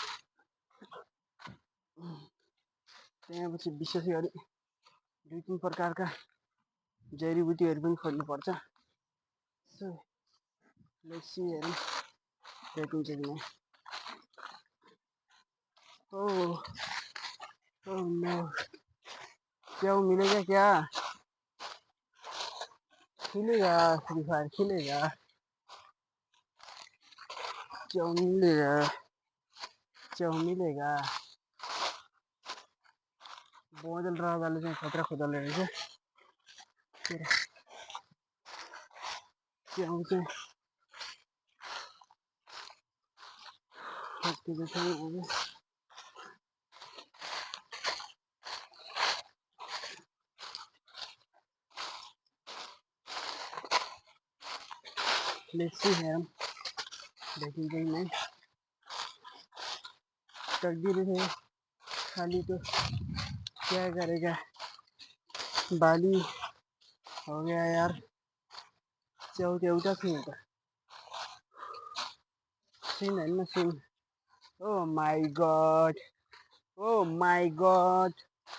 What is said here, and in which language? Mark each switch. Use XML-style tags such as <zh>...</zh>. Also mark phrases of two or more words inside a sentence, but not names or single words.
<ne>त्यहाँपछि विशेष गरी 2-3 प्रकारका जडीबुटीहरू पनि खोज्नुपर्छ।</ne> <en>so let's see</en> <ne>हेरौँ भेटिन्छ कि नै।</ne> <en>oh no,</en> <hi>च्याउ मिलेगा क्या? खिलेगा फ्री फायर खिलेगा, च्याउ मिलेगा, च्याउ मिलेगा।</hi> <ne>बोजल राजाले चाहिँ खतरा खोज्दो रहेछ। च्याउ चाहिँ खोज्दै छ अब।</ne> <en>let's see</en> <ne>हेरौँ देखिन्छ कि नहीं।</ne> <hi>तकदीर है खाली तो क्या करेगा, बाली हो गया यार।</hi> <ne>च्याउ त एउटा थियो त, सिन होइन सिन।</ne> <en>oh my god, oh my god,</en>